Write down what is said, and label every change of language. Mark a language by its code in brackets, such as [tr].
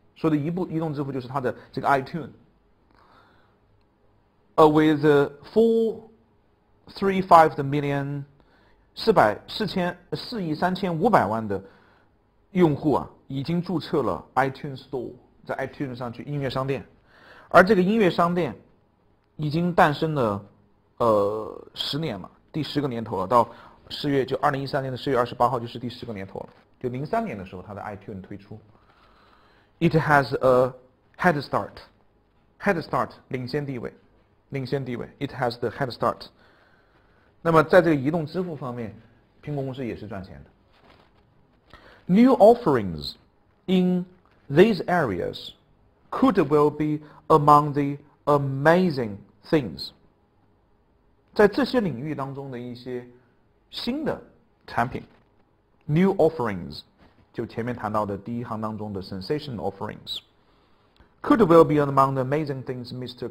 [zh] 说的移动支付就是它的这个 iTunes， [en] with 435 million [zh] 4亿3500万的用户啊，已经注册了 iTunes Store， 在 iTunes 上去音乐商店，而这个音乐商店已经诞生了10年了，第10个年头了，到就2013年的4月28号就是第10个年头了，就03年的时候它的 iTunes 推出。 [en] It has a head start 领先地位 It has the head start。 [zh] 那么在这个移动支付方面，苹果公司也是赚钱的。 [en] New offerings in these areas could well be among the amazing things。 [zh] 在这些领域当中的一些新的产品 ，new offerings， 就前面谈到的第一行当中的 sensational offerings， [en] could well be among the amazing things Mr.